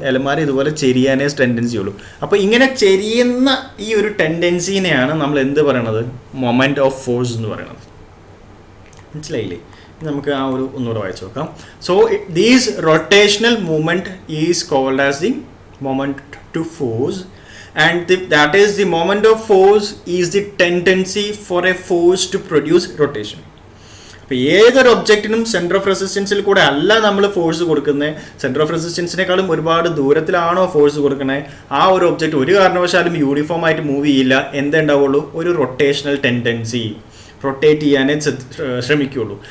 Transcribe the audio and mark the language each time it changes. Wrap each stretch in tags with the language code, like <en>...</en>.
<ml>അൽമാര ഇതുപോലെ ചെരിയാനേ ടെൻഡൻസി ഉള്ളൂ. അപ്പോൾ ഇങ്ങനെ ചെരിയുന്ന ഈ ഒരു ടെൻഡൻസിനെയാണ് നമ്മൾ എന്ത് പറയണത്? മൊമെൻറ്റ് ഓഫ് ഫോഴ്സ് എന്ന് പറയുന്നത്. മനസ്സിലായില്ലേ? നമുക്ക് ആ ഒരു ഒന്നുകൂടെ വായിച്ചു നോക്കാം.</ml> <en>So these rotational movement is called as the moment to force. And that is the moment of force is the tendency for a force to produce rotation.</en> <ml>അപ്പോൾ ഏതൊരു ഒബ്ജക്റ്റിനും സെൻറ്റർ ഓഫ് റെസിസ്റ്റൻസിൽ കൂടെ അല്ല നമ്മൾ ഫോഴ്സ് കൊടുക്കുന്നത്. സെൻറ്റർ ഓഫ് റെസിസ്റ്റൻസിനേക്കാളും ഒരുപാട് ദൂരത്തിലാണോ force കൊടുക്കുന്നത്, ആ ഒരു ഒബ്ജക്റ്റ് ഒരു കാരണവശാലും യൂണിഫോം ആയിട്ട് മൂവ് ചെയ്യില്ല. എന്തുണ്ടാവുള്ളൂ? ഒരു റൊട്ടേഷണൽ ടെൻഡൻസി, റൊട്ടേറ്റ് ചെയ്യാനേ ശ്രമിക്കുകയുള്ളൂ.</ml>